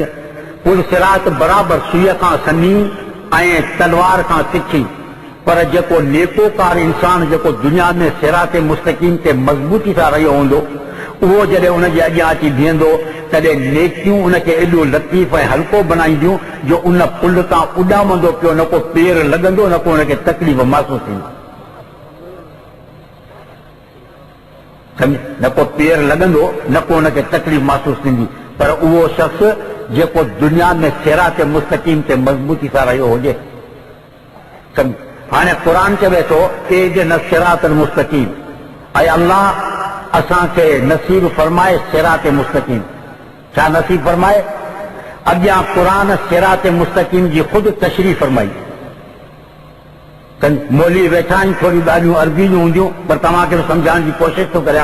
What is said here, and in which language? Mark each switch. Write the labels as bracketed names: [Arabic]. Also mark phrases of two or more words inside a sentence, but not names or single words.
[Sindhi] पुल सिरात बराबरि सुईअ खां सनी ऐं तलवार खां तिखी, पर जेको नेकोकार इंसान जेको दुनिया में सिरात मुस्तक़ीम ते मज़बूती सां रहियो हूंदो, उहो जॾहिं उनजे अॻियां अची बीहंदो तॾहिं नेकियूं उनखे एॾो लतीफ़ ऐं हल्को बनाईंदियूं जो उन पुल तां उॾामंदो पियो, न को पेर लॻंदो, न को उनखे तकलीफ़ महसूस थींदी। न को पेर लॻंदो, न को उनखे तकलीफ़ महसूस थींदी। पर उहो शख़्स जेको दुनिया में सिरात मुस्तक़ीम ते मज़बूती सां रहियो हुजे। हाणे क़ुरान चवे थो [Arabic] اهدنا الصراط المستقيم, [Sindhi] ऐं अल्लाह असांखे नसीब फरमाए सिरात मुस्तक़ीम। छा नसीब फरमाए? अॻियां क़ुरान सिरात मुस्तक़ीम जी ख़ुदि तशरीह फरमाई। मोली वेठा आहिनि, थोरी ॻाल्हियूं अरबी जूं हूंदियूं, पर तव्हांखे सम्झाइण जी कोशिशि थो करियां।